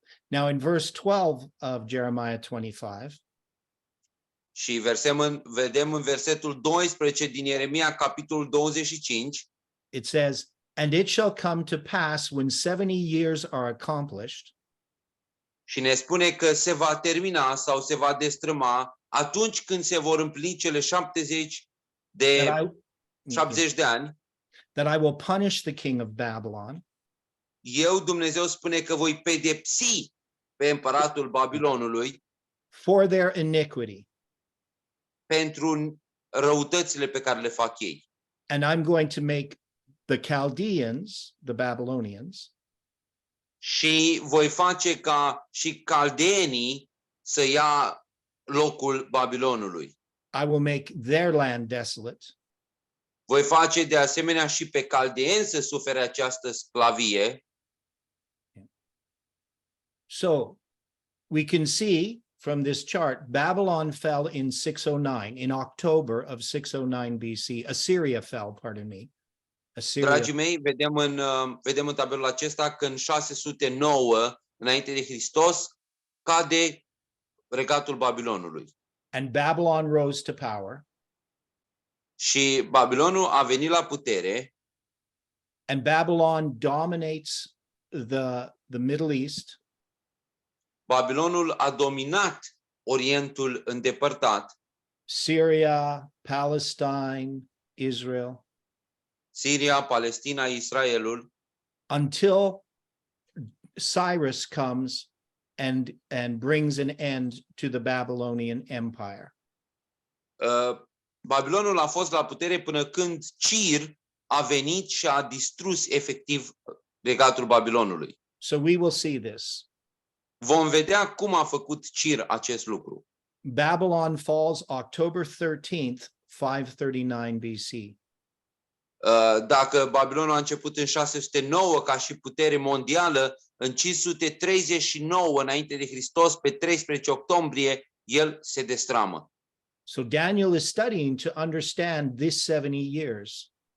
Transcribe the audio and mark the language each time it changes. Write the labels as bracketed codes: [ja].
[en] Now, in verse 12 of Jeremiah 25, [ro] Și vedem în versetul 12 din Ieremia, capitolul 25, [en] it says, and it shall come to pass when 70 years are accomplished, [ro] și ne spune că se va termina sau se va destrăma atunci când se vor împlini cele 70 de ani, [en] that I will punish the king of Babylon [ro] eu, Dumnezeu, spune că voi pedepsi pe împăratul Babilonului [en] for their iniquity, [ro] pentru răutățile pe care le fac ei. [en] and I'm going to make the Chaldeans, the Babylonians, [ro] Și voi face ca și caldeenii să ia locul Babilonului. [en] I will make their land desolate, [ro] Voi face de asemenea și pe caldeeni să sufere această sclavie. [en] So we can see from this chart, Babylon fell in 609, in October of 609 BC. Assyria fell, pardon me. Assyria, [ro] Dragii mei, vedem în tabelul acesta că în 609 înainte de Hristos cade regatul Babilonului. [en] and Babylon rose to power, [ro] Și Babilonul a venit la putere [en] and Babylon dominates the Middle East, [ro] Babilonul a dominat Orientul îndepărtat, [en] Syria, Palestine, Israel, [ro] Siria, Palestina, Israelul, [en] until Cyrus comes and brings an end to the Babylonian Empire. [ro] Babilonul a fost la putere până când Cir a venit și a distrus efectiv regatul Babilonului. [en] So we will see this. [ro] Vom vedea cum a făcut Cir acest lucru. [en] Babylon falls October 13th, 539 BC. [ro] Dacă Babilonul a început în 609 ca și putere mondială, în 539 înainte de Hristos, pe 13 octombrie, el se destramă. [en] So Daniel is studying to understand this 70 years.